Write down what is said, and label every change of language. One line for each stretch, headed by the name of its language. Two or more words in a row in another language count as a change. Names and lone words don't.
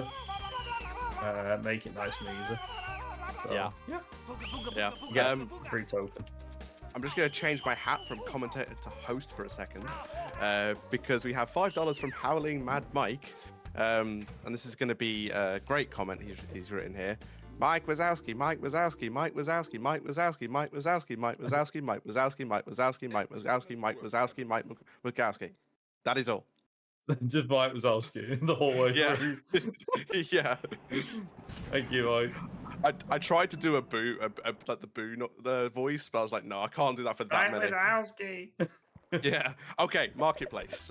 English: Make it nice and easy. So, yeah. You get a free token. I'm just going to change my hat from commentator to host for a second, because we have $5 from Howling Mad Mike, and this is going to be a great comment he's written here. Mike Wazowski, Mike Wazowski, Mike Wazowski, Mike Wazowski, Mike Wazowski, Mike Wazowski, Mike Wazowski, Mike Wazowski, Mike Wazowski, Mike Wazowski, Mike Wazowski. That is all. Just Mike Wazowski the whole way through. Yeah. Thank you, Mike. I tried to do a boo, like the boo, not the voice, but I was like, no, I can't do that for that many. Wazowski. Yeah. Okay. Marketplace.